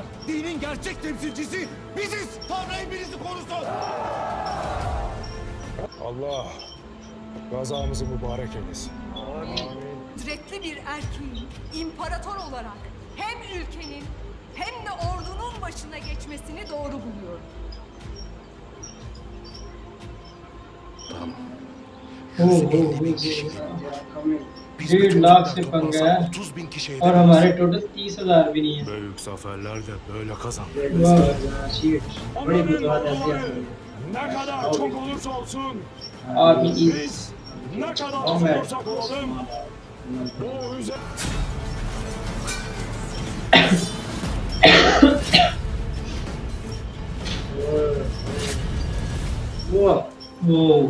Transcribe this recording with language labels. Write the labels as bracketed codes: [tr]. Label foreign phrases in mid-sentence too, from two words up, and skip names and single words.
[tr] Dinin gerçek temsilcisi biziz. Tanrı hepinizi korusun. Allah gazamızı mübarek eylesin. kudretli bir erkeğin imparator olarak hem ülkenin hem de ordunun başına geçmesini doğru buluyorum. [hi] डेढ़ लाख से पंगा है और हमारे टोटल 30,000 भी नहीं है। [tr] Büyük zaferler de böyle kazanır. Ne kadar çok olursa olsun Abi biz ne kadar az olursak olalım bu üzerinde [hi] वो